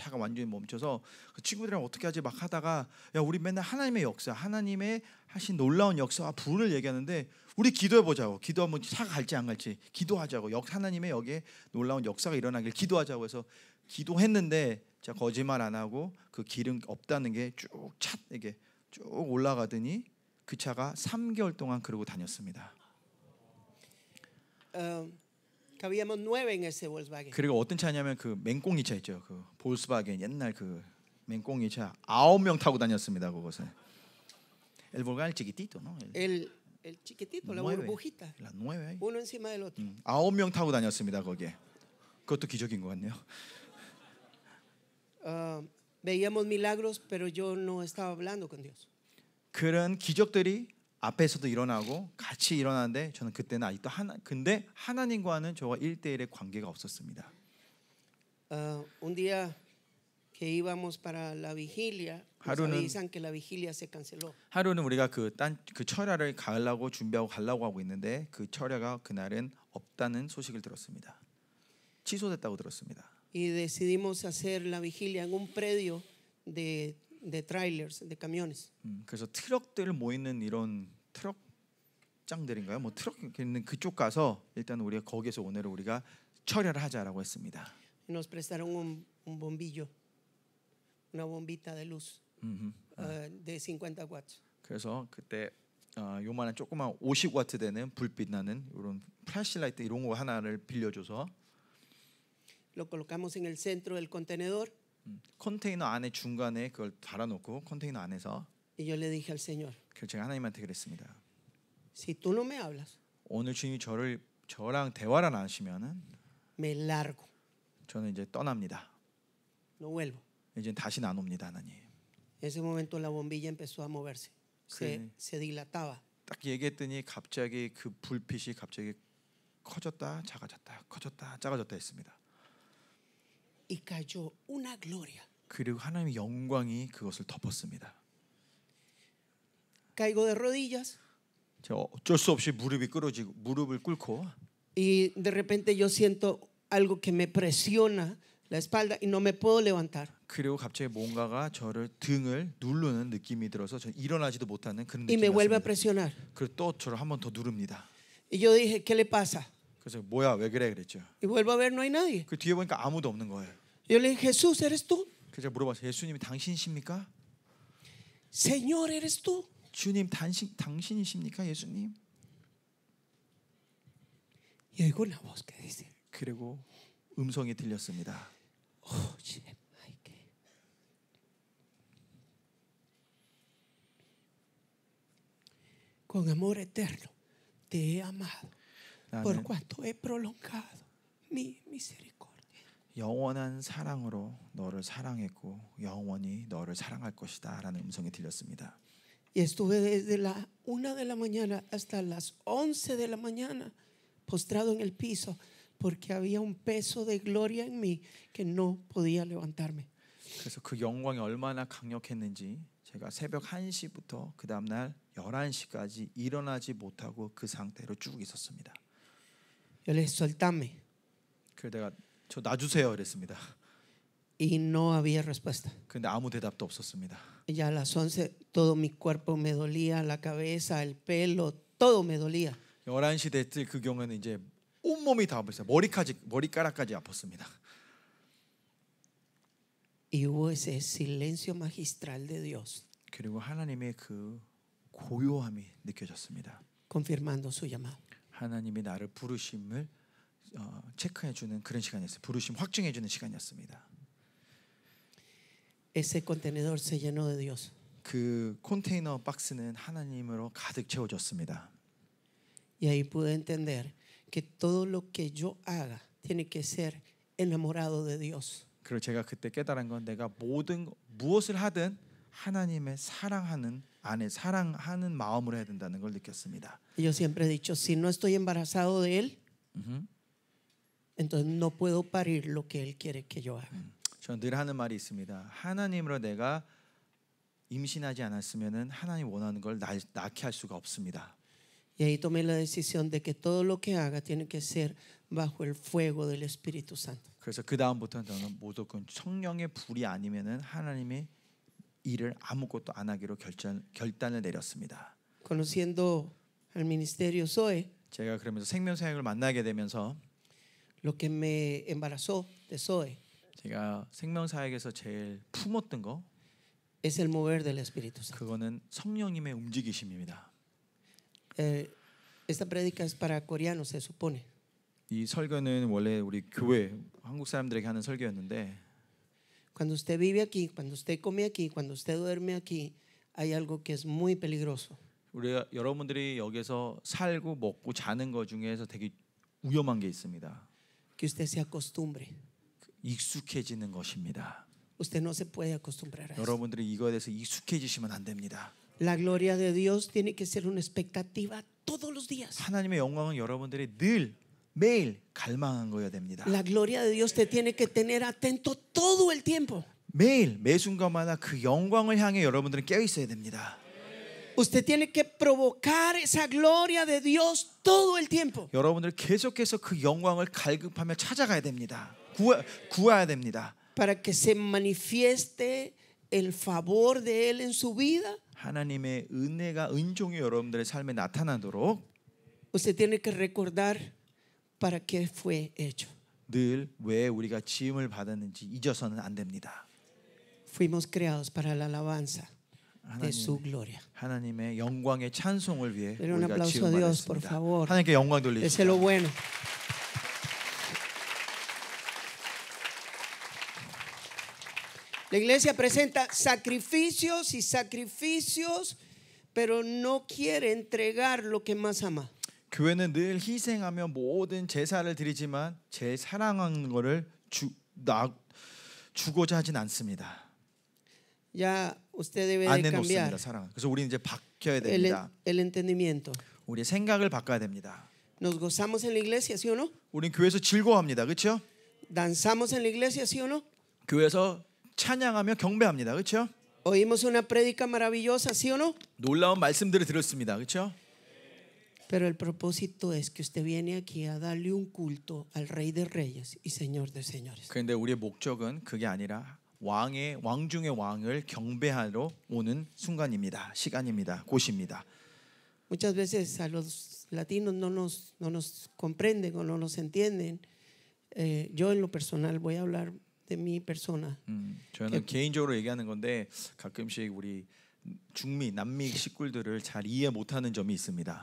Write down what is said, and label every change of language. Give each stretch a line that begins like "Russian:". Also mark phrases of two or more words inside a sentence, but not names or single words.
Korean: 차가 완전히 멈춰서 그 친구들이랑 어떻게 하지 막 하다가 야 우리 맨날 하나님의 역사, 하나님의 하신 놀라운 역사와 부를 얘기하는데 우리 기도해보자고. 기도하면 차가 갈지 안 갈지 기도하자고. 하나님의 여기에 놀라운 역사가 일어나길 기도하자고 해서 기도했는데 제가 거짓말 안 하고 그 기름 없다는 게 쭉 이게 쭉 올라가더니 그 차가 3개월 동안 그러고 다녔습니다.
Spanish: Cabíamos 9 en ese Volkswagen.
Korean: 그리고 어떤 차냐면 그 맹꽁이 차 있죠. 그 볼kswagen 옛날 그 맹꽁이 차 9명 타고 다녔습니다. 그것은.
Spanish: El Volkswagen chiquitito, ¿no? El chiquitito, la burbujita. La 9. Uno encima del otro.
Korean: 9명 타고 다녔습니다. 거기에. 그것도 기적인 것 같네요.
Spanish: Veíamos milagros, pero yo no estaba hablando con Dios.
Korean: 그런 기적들이 앞에서도 일어나고 같이 일어나는데 저는 그때는 아직도 근데 하나님과는 저와 1대1의 관계가 없었습니다.
Spanish: Un día que íbamos para la vigilia, nos avisan que la vigilia se canceló.
Korean: 하루는 우리가 그 철야를 가려고 준비하고 가려고 하고 있는데 그 철야가 그날은 없다는 소식을 들었습니다. 취소됐다고 들었습니다.
Spanish: Y decidimos hacer la vigilia en un predio de trailers, de camiones.
Korean: 그래서 트럭들 모이는 이런 트럭장들인가요? 뭐 트럭 있는 그쪽 가서 일단 우리가 거기서 오늘은 우리가 철야를 하자라고 했습니다.
Spanish: Nos prestaron un bombillo, una bombita de luz de 50 watts.
Korean: 그래서 그때 요만한 조그만 50와트 되는 불빛 나는 이런 플래시라이트 이런 거 하나를 빌려줘서
Spanish: Lo colocamos en el centro del contenedor.
Korean: 컨테이너 안에 중간에 그걸 달아놓고 컨테이너 안에서
Spanish: Y yo le dije al Señor,
Korean: 그래서 제가 하나님한테 그랬습니다.
Spanish: Si tú no me hablas,
Korean: 오늘 주님이 저랑 대화를 안 하시면은
Spanish: me largo.
Korean: 저는 이제 떠납니다.
Spanish: No vuelvo.
Korean: 이제 다시는 안 옵니다, 하나님.
Spanish: En ese momento la bombilla empezó a moverse, se dilataba.
Korean: 딱 얘기했더니 갑자기 그 불빛이 갑자기 커졌다 작아졌다 커졌다 작아졌다 했습니다.
Spanish: Y cayó una gloria.
Korean: 그리고 하나님의 영광이 그것을 덮었습니다.
Spanish: Caigo de rodillas
Korean: 제가 어쩔 수 없이 무릎이 꿇어지고 무릎을 꿇고
Spanish: y de repente yo siento algo que me presiona la espalda y no me puedo levantar.
Korean: 그리고 갑자기 뭔가가 저를 등을 누르는 느낌이 들어서 저 일어나지도 못하는 그런
Spanish: Y me vuelve a
Korean: 느낌이었습니다.
Spanish: presionar.
Korean: 그리고 또 저를 한 번 더 누릅니다.
Spanish: Y yo dije, ¿qué le pasa?
Korean: 그래서 뭐야 왜 그래 그랬죠.
Spanish: Y vuelvo a ver, no hay nadie.
Korean: 그 뒤에 보니까 아무도 없는 거예요.
Spanish: Yo le dije, Jesús, ¿eres tú?
Korean: 그래서 제가 물어봤어요. 예수님이 당신이십니까?
Spanish: Señor, ¿eres tú?
Korean: 주님 당신이십니까 예수님?
Spanish: Y oigo una voz que dice,
Korean: 그리고 음성이 들렸습니다.
Spanish: oye, Mike, con amor eterno te he amado por
Korean: 나는
Spanish: cuanto he prolongado mi misericordia.
Korean: 영원한 사랑으로 너를 사랑했고 영원히 너를 사랑할 것이다 라는 음성이 들렸습니다.
Spanish: Y estuve desde la 1 de la mañana hasta las 11 de la mañana postrado en el piso porque había un peso de gloria en mí que no podía levantarme.
Korean: 그래서 그 영광이 얼마나 강력했는지 제가 새벽 1시부터 그 다음 날 11시까지 일어나지 못하고 그 상태로 쭉 있었습니다.
Spanish: Yo le dije, soltame.
Korean: 그래서 내가 저 놔주세요 그랬습니다.
Spanish: Y no había respuesta.
Korean: 근데 아무 대답도 없었습니다.
Spanish: Ya a las 11 todo mi cuerpo me dolía, la cabeza, el pelo, todo me dolía.
Korean: 11시 됐을 그 경우에는 이제 온몸이 다 아팠어요. 머리카락까지 아팠습니다.
Spanish: Y hubo ese silencio magistral de Dios
Korean: 그리고 하나님의 그 고요함이 느껴졌습니다.
Spanish: confirmando su llamado.
Korean: 하나님이 나를 부르심을 체크해 주는 그런 시간이었어요. 부르심 확증해 주는 시간이었습니다.
Spanish: Ese contenedor se llenó de Dios.
Korean: 그 컨테이너 박스는 하나님으로 가득 채워졌습니다.
Spanish: Y ahí pude entender que todo lo que yo haga tiene que ser enamorado de Dios.
Korean: 그리고 제가 그때 깨달은 건 내가 무엇을 하든 하나님의 사랑하는 안에 사랑하는 마음으로 해야 된다는 걸 느꼈습니다.
Spanish: Yo siempre he dicho, si no estoy embarazado de Él, entonces no puedo parir lo que Él quiere que yo haga.
Korean: 저는 늘 하는 말이 있습니다. 하나님으로 내가 임신하지 않았으면은 하나님 원하는 걸 낳게 할 수가 없습니다.
Spanish: Y ahí tomé la decisión de que todo lo que haga tiene que ser bajo el fuego del Espíritu Santo.
Korean: 그래서 그 다음부터는 저는 무조건 성령의 불이 아니면은 하나님의 일을 아무것도 안 하기로 결단을 내렸습니다.
Spanish: Conociendo al ministerio Zoe,
Korean: 제가 그러면서 생명사역을 만나게 되면서
Spanish: lo que me embarazó de Zoe
Korean: 제가 생명사역에서 제일 품었던 거
Spanish: es el mover del Espíritu Santo.
Korean: 그거는 성령님의 움직이심입니다.
Spanish: Esta prédica es para coreanos, se supone.
Korean: 이 설교는 원래 우리 교회 한국 사람들에게 하는 설교였는데
Spanish: Cuando usted vive aquí, cuando usted come aquí, cuando usted duerme aquí, hay algo que es muy peligroso.
Korean: 우리가 여러분들이 여기서 살고 먹고 자는 것 중에서 되게 위험한 게 있습니다.
Spanish: Que usted se acostumbre.
Korean: 익숙해지는 것입니다.
Spanish: Usted no se puede acostumbrar a eso.
Korean: 여러분들이 이거에 대해서 익숙해지시면 안 됩니다.
Spanish: La gloria de Dios tiene que ser una expectativa todos los días.
Korean: 하나님의 영광은 여러분들이 늘 매일 갈망한 거여야 됩니다.
Spanish: La gloria de Dios te tiene que tener atento todo el tiempo.
Korean: 매일 매 순간마다 그 영광을 향해 여러분들은 깨어 있어야 됩니다.
Spanish: Usted tiene que provocar esa gloria de Dios todo el tiempo.
Korean: 여러분들 계속해서 그 영광을 갈급하며 찾아가야 됩니다. 구해야 됩니다.
Spanish: Para que se manifieste el favor de Él en su vida.
Korean: 하나님의 은혜가 은총이 여러분들의 삶에 나타나도록
Spanish: Usted tiene que recordar para qué fue hecho.
Korean: 늘 왜 우리가 지음을 받았는지 잊어서는 안 됩니다.
Spanish: Fuimos creados para la alabanza de su gloria.
Korean: 하나님의 영광의 찬송을 위해
Spanish: Denle un
Korean: 우리가
Spanish: aplauso a Dios, por
Korean: 지음받았습니다.
Spanish: favor.
Korean: 하나님께 영광
Spanish: Ese es
Korean: 돌리십시오.
Spanish: lo bueno. La iglesia presenta sacrificios y sacrificios, pero no quiere entregar lo que más ama.
Korean: 교회는 늘 희생하며 모든 제사를 드리지만 제일 사랑하는 것을 주고자 하진 않습니다.
Spanish: Ya usted debe de
Korean: 안 내놓습니다.
Spanish: cambiar
Korean: 사랑은. 그래서 우리는 이제 바뀌어야
Spanish: el,
Korean: 됩니다.
Spanish: el entendimiento.
Korean: 우리의 생각을 바꿔야 됩니다.
Spanish: Nos gozamos en la iglesia, ¿sí o no?
Korean: 우리는 교회에서 즐거워합니다. 그렇죠?
Spanish: Danzamos en la iglesia, ¿sí o no?
Korean: 교회에서 찬양하며 경배합니다. 그렇죠?
Spanish: Oímos una prédica maravillosa, ¿sí o no?
Korean: 놀라운 말씀들을 들었습니다. 그렇죠?
Spanish: Pero el propósito es que usted viene aquí a darle un culto al Rey de Reyes y Señor de Señores.
Korean: 그런데 우리의 목적은 그게 아니라 왕 중의 왕을 경배하러 오는 순간입니다. 시간입니다. 곳입니다.
Spanish: Muchas veces a los latinos no nos comprenden o no nos entienden. Yo en lo personal voy a hablar de mi persona.
Korean: 저는 개인적으로 얘기하는 건데 가끔씩 우리 중미, 남미 식구들을 잘 이해 못하는 점이 있습니다.